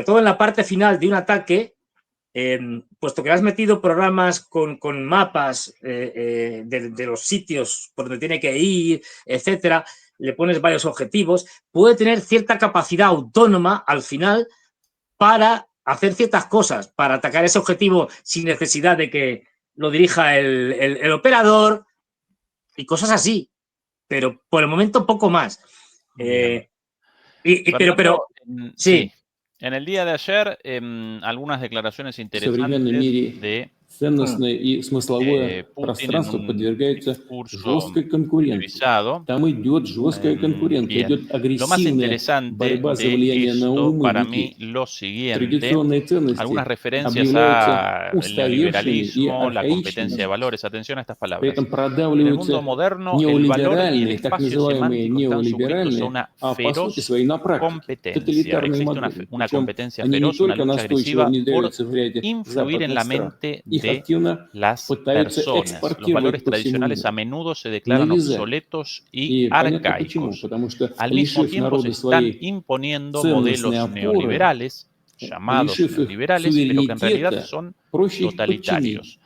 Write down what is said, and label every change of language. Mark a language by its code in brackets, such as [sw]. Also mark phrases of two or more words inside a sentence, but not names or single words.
[es] todo en la parte final de un ataque, puesto que has metido programas con mapas de los sitios por donde tiene que ir, etcétera, le pones varios objetivos, puede tener cierta capacidad autónoma al final para hacer ciertas cosas, para atacar ese objetivo sin necesidad de que lo dirija el operador y cosas así. Pero por el momento poco más. Pero sí. En el día de ayer, algunas declaraciones interesantes de [ru] ценностное и смысловое пространство подвергается жесткой конкуренции. Там идет жесткая конкуренция, идет агрессивная борьба за влияние на умы людей. Традиционные ценности объявляются устаревшими и архаичными. При этом продавливаются неолиберальные, так называемые неолиберальные, а по сути своей на практике тоталитарные модели. Причем они не только настойчиво внедряются в ряде западных стран. [es] De las personas. Los valores tradicionales a menudo se declaran obsoletos y arcaicos. Al mismo tiempo se están imponiendo modelos neoliberales, llamados neoliberales, pero que en realidad son totalitarios.